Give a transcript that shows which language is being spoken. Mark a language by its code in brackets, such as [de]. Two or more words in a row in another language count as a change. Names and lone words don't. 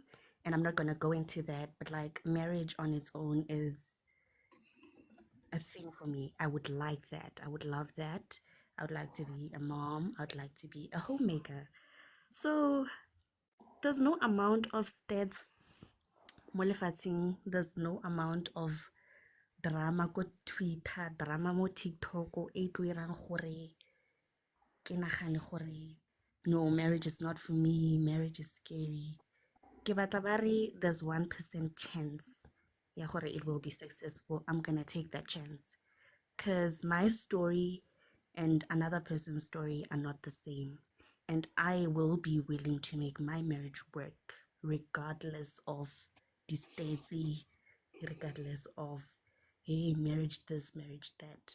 [en] And I'm not going to go into that, but like marriage on its own is a thing for me. I would like that. I would love that. I would like to be a mom. I would like to be a homemaker. So there's no amount of stats [tn] mo lefatsheng. [en] There's no amount of drama ko Twitter, drama [tn] mo TikTok e tlo irang gore ke nagane gore [en] no, marriage is not for me, marriage is scary. [tn] ke batla ba re [en] there's 1% chance [tn] ya gore [en] it will be successful. I'm gonna take that chance because my story and another person's story are not the same, and I will be willing to make my marriage work regardless of the states, regardless of hey, marriage this, marriage that.